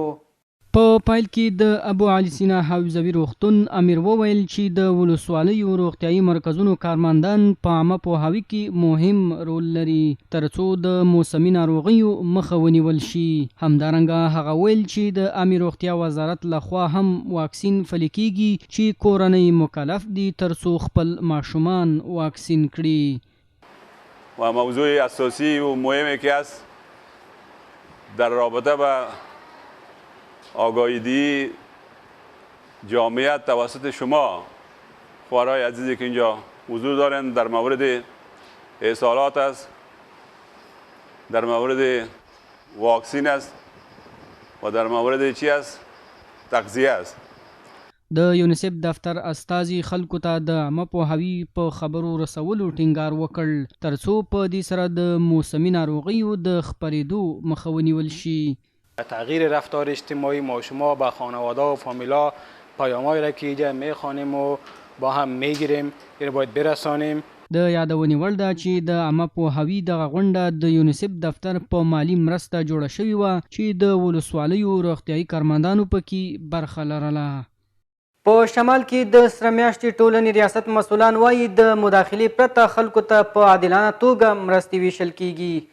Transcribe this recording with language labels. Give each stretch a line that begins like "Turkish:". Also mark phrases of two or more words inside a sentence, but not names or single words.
Pashto: په پایل کې د ابو علي سینا حوزوي روغتون امیر وویل چې د ولسوالیو روغتیایي مرکزونو کارمندان په عامه پوهاوي کې مهم رول لري ترڅو د موسمي ناروغیو مخه ونیول شي. همدارنګه هغه ویل چې د عامه روغتیا وزارت لخوا هم واکسین پلي کیږي چې کورنۍ مکلف دي ترڅو خپل ماشومان واکسین کړي.
Persian: و موضوع اساسی و مهمی که است در رابطه با آگاهی جامعیت توسط شما خواهرای عزیزی که اینجا حضور دارند در مورد احصالات است، در مورد واکسین است و در مورد چی است؟ تغذیه است.
Pashto: د یونیسف دفتر استازي خلکو ته د عامه پوهاوي په خبرو رسولو ټینګار وکړ ترڅو په دې سره د موسمي ناروغیو د خپرېدو مخه ونیول شي.
Persian: تغییر رفتار اجتماعی ما شما با خانواده و فامیلا پیام‌هایی را که اینجا میخوانیم و با هم میگیریم این باید برسانیم.
Pashto: د یادونې وړ ده چې د عامه پوهاوي دغه غونډه د یونیسف دفتر په مالی مرسته جوړه شوې وه چې د ولسوالیو روغتیایي کارمندانو پکې برخه لرله. په شمال کې د سره میاشتې ټولنې ریاست مسؤلان وایي د مداخلې پرته خلکو ته په عادلانه توګه مرستې ویشل کیږي.